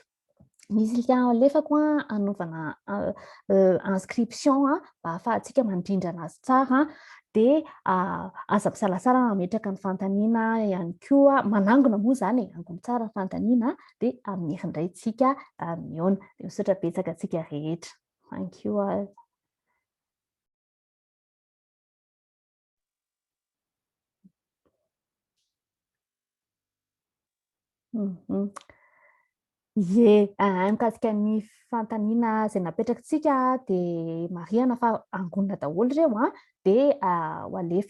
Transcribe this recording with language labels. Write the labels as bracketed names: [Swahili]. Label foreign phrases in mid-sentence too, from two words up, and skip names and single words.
[Malagasy] Misy lien alefako anaovana inscription mba ahafahantsika mandrindra anazy tsara dia aza misalasala mametraka ny fanontaniana ihany koa manangona moa zany angony tsara ny fanontaniana dia amin'ny herindray tsika mihaona dia misaotra betsaka antsika rehetra. [English] Thank you all. [Malagasy] Mikasika ny fanontaniana izay napetrakantsika dia marihana fa angonina daholo ireo dia ho alefa.